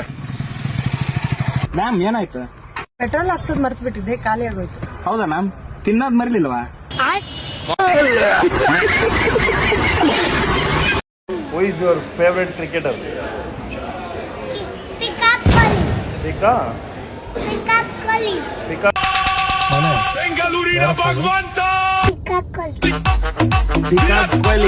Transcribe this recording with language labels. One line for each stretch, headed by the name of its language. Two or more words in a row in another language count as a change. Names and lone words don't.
Kannada: ಮ್ಯಾಮ್ ಏನಾಯ್ತು? ಪೆಟ್ರೋಲ್ ಹಾಕ್ಸೋದ್ ಮರ್ತ್ ಬಿಟ್ಟಿದ್ದೆ, ಖಾಲಿ ಆಗೋಯ್ತು. ಹೌದಾ ಮ್ಯಾಮ್? ತಿನ್ನೋದ್ ಮರಿಲಿಲ್ವಾ?
English: who is your favourite cricketer? Virat Kohli. Pika? Virat Kohli. Pika? Virat Kohli. Virat Kohli.